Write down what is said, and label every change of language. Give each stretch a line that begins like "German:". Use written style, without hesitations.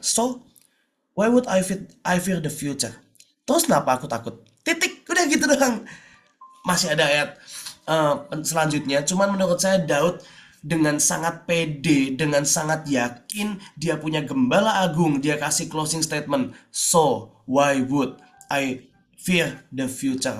English: So, why would I fear the future?
Indonesian: Terus kenapa aku takut? Titik, udah gitu doang. Masih ada ayat selanjutnya. Cuman menurut saya Daud dengan sangat pede, dengan sangat yakin dia punya gembala agung. Dia kasih closing statement.
English: So, why would I fear the future?